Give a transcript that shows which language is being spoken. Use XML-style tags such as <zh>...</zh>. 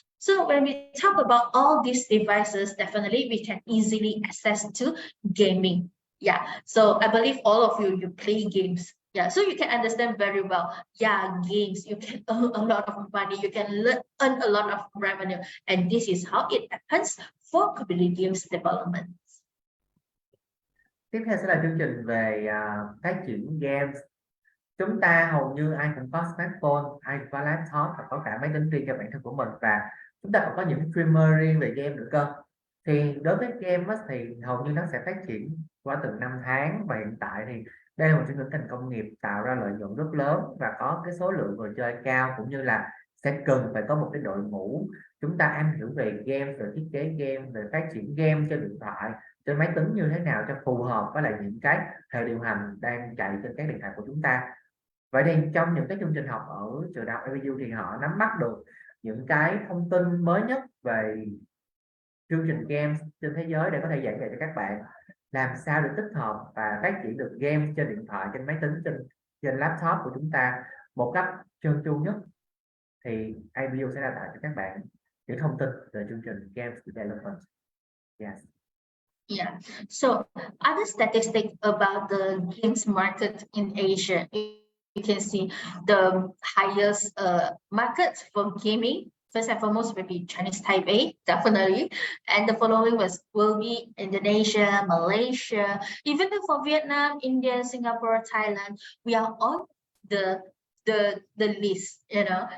<en>So when we talk about all these devices, definitely we can easily access to gaming. Yeah, so I believe all of you play games. Yeah, so you can understand very well. Yeah, games, you can earn a lot of money, you can earn a lot of revenue, and this is how it happens for computer games development.</en> <vi>Tiếp theo sẽ là chương trình về phát triển games. Chúng ta hầu như ai cũng có smartphone, ai cũng có laptop và có cả máy tính riêng cho bản thân của mình, và chúng ta còn có những streamer riêng về game nữa cơ. Thì đối với game thì hầu như nó sẽ phát triển qua từng năm tháng, và hiện tại thì đây là một trong những ngành công nghiệp tạo ra lợi nhuận rất lớn và có cái số lượng người chơi cao, cũng như là sẽ cần phải có một cái đội ngũ chúng ta am hiểu về game, về thiết kế game, về phát triển game trên điện thoại, trên máy tính như thế nào cho phù hợp với lại những cái hệ điều hành đang chạy trên các điện thoại của chúng ta. Vậy thì trong những cái chương trình học ở trường đại học APU thì họ nắm bắt được những cái thông tin mới nhất về chương trình game trên thế giới để có thể giảng dạy cho các bạn làm sao để tích hợp và phát triển được game trên điện thoại, trên máy tính, trên laptop của chúng ta một cách trơn tru nhất. thì ABU sẽ đào tạo cho các bạn những thông tin về chương trình Games Development.</vi> <en>Yes. Yeah. So other statistics about the games market in Asia, you can see the highest markets for gaming. First and foremost will be Chinese Taipei, definitely. And the following will be Indonesia, Malaysia, even for Vietnam, India, Singapore, Thailand, we are on the list, you know.</en>